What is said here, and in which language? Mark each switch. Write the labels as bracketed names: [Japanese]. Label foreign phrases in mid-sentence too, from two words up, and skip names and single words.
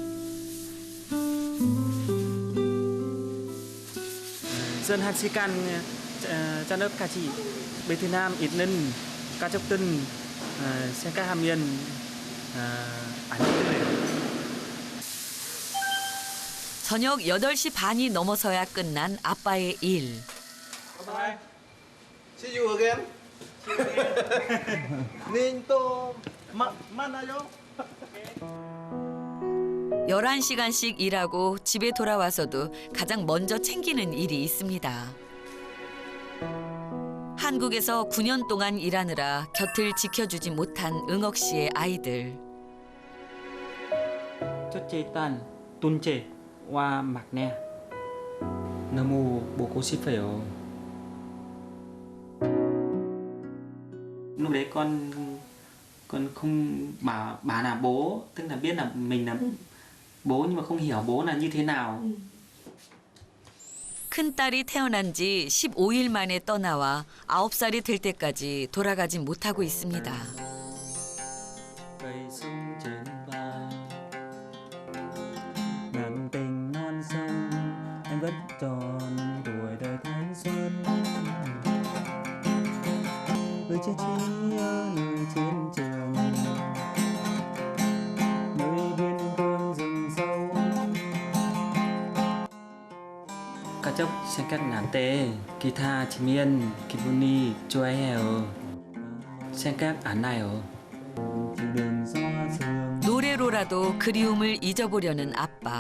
[Korean] 전 1시간 저녁까지 베트남 있는 가족들 생각하면 안 힘들어요. 저녁 8시 반이 넘어서야 끝난 아빠의 일. [English] Bye. See you again. [Korean] 닌 또 만나요. 11시간씩 일하고 집에 돌아와서도 가장 먼저 챙기는 일이 있습니다. 한국에서 9년 동안 일하느라 곁을 지켜주지 못한 응옥 씨의 아이들. 첫째 딸 둘째와 막내 너무 보고 싶어요. [Vietnamese] Lúc đấy con không bảo bà là bố, tức là biết là mình là bố nhưng mà không hiểu bố là như thế nào. [Korean] 큰딸이 태어난 지 15일 만에 떠나와 9살이 될 때까지 돌아가지 못하고 있습니다. [Vietnamese] Cây sung trên vai nặng tình non sông em vẫn tròn tuổi đời thanh xuân người chia chia nơi chiến trường nơi biên cương rừng sâu [Korean] 가족 생각 날 때 기타 치면 기분이 좋아해요. 생각 안 나요. 노래로라도 그리움을 잊어보려는 아빠.